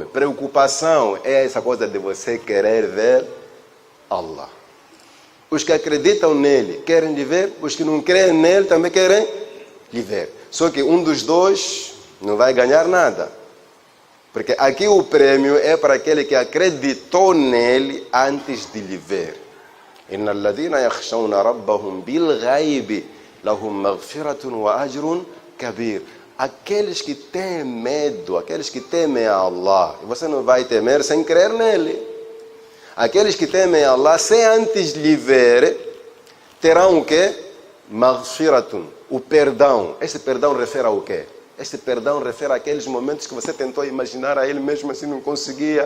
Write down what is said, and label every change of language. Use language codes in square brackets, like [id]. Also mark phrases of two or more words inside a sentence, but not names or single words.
[pt] Preocupação é essa coisa de você querer ver Allah. Os que acreditam nele querem lhe ver, os que não creem nele também querem lhe ver. Só que um dos dois não vai ganhar nada. Porque aqui o prêmio é para aquele que acreditou nele antes de lhe ver. [ar] إن الذين يخشون ربهم بالغيب لهم مغفرة وأجر كبير. [pt] Aqueles que têm medo, aqueles que temem a Allah, e você não vai temer sem crer nele. Aqueles que temem a Allah, sem antes lhe ver, terão o quê? Maghfiratun, o perdão. Esse perdão refere ao quê? Esse perdão refere àqueles momentos que você tentou imaginar a ele mesmo assim não conseguia.